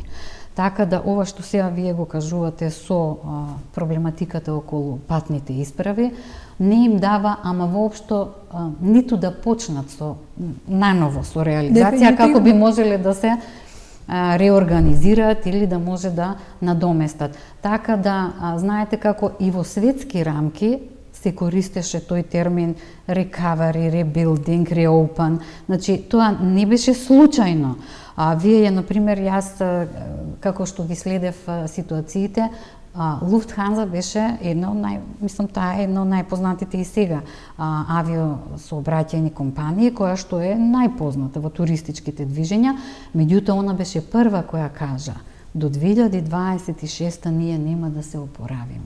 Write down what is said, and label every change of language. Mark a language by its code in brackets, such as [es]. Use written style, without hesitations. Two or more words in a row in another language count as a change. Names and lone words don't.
[mk] Така да ова што сега вие го кажувате со проблематиката околу патните исправи, не им дава, ама воопшто ниту да почнат со наново со реализација, како би можеле да се реорганизираат или да може да надоместат. Така да, знаете како и во светски рамки се користеше тој термин [en] recovery, rebuilding, reopen. [mk] Значи, тоа не беше случајно. Вие, например, јас, како што ги следев ситуациите, Луфтханза беше една од мислам таа е една од најпознатите и сега авиосообраќајни компании, која што е најпозната во туристичките движења, меѓутоа она беше прва која кажа до 2026 ние нема да се опоравиме.